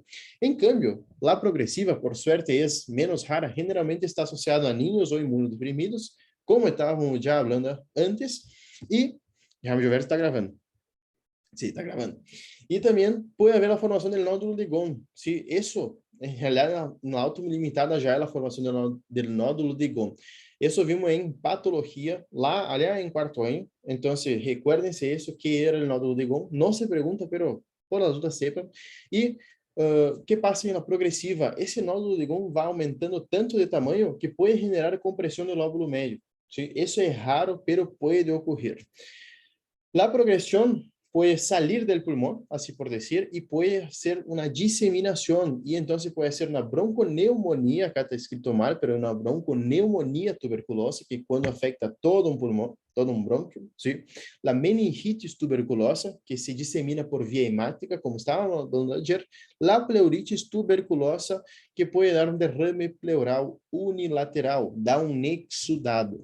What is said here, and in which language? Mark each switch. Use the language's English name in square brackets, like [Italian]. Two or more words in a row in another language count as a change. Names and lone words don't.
[Spanish] En cambio, la progresiva, por suerte, es menos rara, generalmente está asociada a niños o inmunodeprimidos, como estábamos ya hablando antes, y déjame ver si está gravando. Sí, está grabando. Y también puede haber la formación del nódulo de Gone. Sí, eso, en realidad, [Portuguese] na autolimitada já é a formação [Spanish] del nódulo de Gone. [Portuguese] Isso vimos em patologia, lá, aliás, em quarto año. Então, recuérdense isso, que era o nódulo de Gone. Não se pergunta, [Spanish] pero por las dudas sepan. [Portuguese] E que passa na progressiva? Esse nódulo de Gone vai aumentando tanto de tamanho que pode generar compressão do lóbulo médio. Sí, isso é raro, pero pode ocorrer. [Spanish] La progresión puede salir del pulmón, así por decir, y puede ser una diseminación, y entonces puede ser una bronconeumonía, acá está escrito mal, pero una bronconeumonía tuberculosa, que cuando afecta todo un pulmón, todo un bronquio, ¿sí? La meningitis tuberculosa, que se disemina por vía hemática, como estábamos hablando ayer, la pleuritis tuberculosa, que puede dar un derrame pleural unilateral, da un exudado.